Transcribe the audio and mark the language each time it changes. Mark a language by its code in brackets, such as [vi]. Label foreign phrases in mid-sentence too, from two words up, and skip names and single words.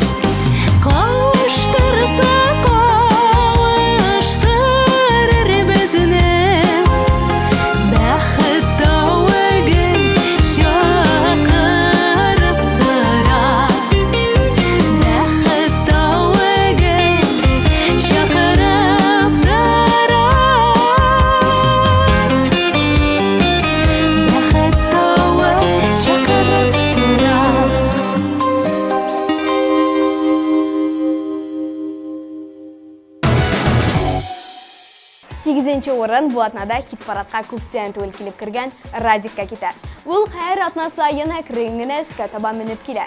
[tt] Қауыштырса қауыштырыр бізні, бақыт тауы шақырып тұрар. Бақыт тауы шақырып тұрар. Бақыт тауы шақырып тұрар. 8-нче орын бу атнада хит-парадка күптән түгел килеп кергән Радикка китә. Ул һәр атна сайын әкрен генә өскә таба менеп килә.